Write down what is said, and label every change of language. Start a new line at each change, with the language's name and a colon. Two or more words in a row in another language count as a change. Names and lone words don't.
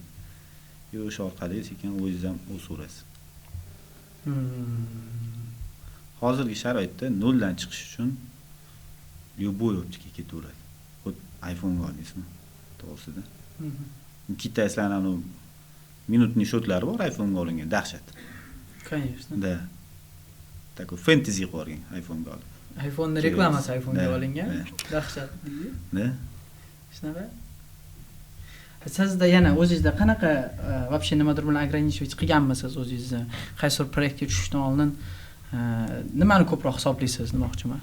Uzbek: O'sha orqali sekin o'zingiz ham o'saverasiz. Hozirgi sharoitda noldan chiqish uchun любой optika ketaveradi. Xuddi iPhone olasizmi? To'g'risida. Kitayslarning minutni shotlari bor iPhone ga olingan, dahshat. Конечно.
Russian: Да. Такой
Uzbek: fantasy qo'rgan iPhone ga olib. iPhone ni reklamasi iPhone ga olingan. Dahshat. Da. Shunaqa. Sizda yana o'zingizda qanaqa вообще nimadir bilan ограничивать qilganmisiz o'zingizni? Qaysi bir proyektga tushishdan oldin nimani ko'proq hisoblaysiz, demoqchiman?